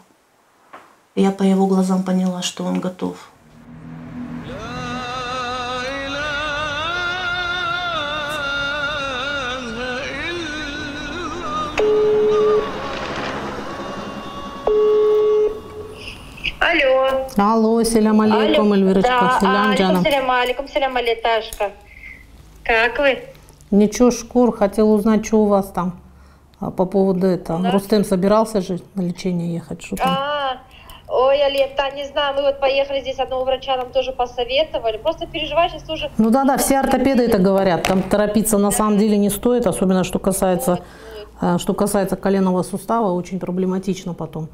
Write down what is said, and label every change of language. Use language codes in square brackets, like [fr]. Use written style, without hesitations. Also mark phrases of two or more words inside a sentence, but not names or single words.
[ru] Я по его глазам поняла, что он готов. Алло. Алло, [ar] سلام عليكم, [ru] Эльвирочка. Да, Селям [ar] عليكم سلام [ru] алейташка. Как вы? Ничего, шкур, хотела узнать, что у вас там по поводу этого. Да. Рустем собирался же на лечение ехать, что там? Ой, Алета, не знаю, мы вот поехали здесь, одного врача нам тоже посоветовали. Просто переживаю сейчас тоже. Ну да, все ортопеды это говорят. Там торопиться на самом деле не стоит, особенно что касается коленного сустава, очень проблематично потом.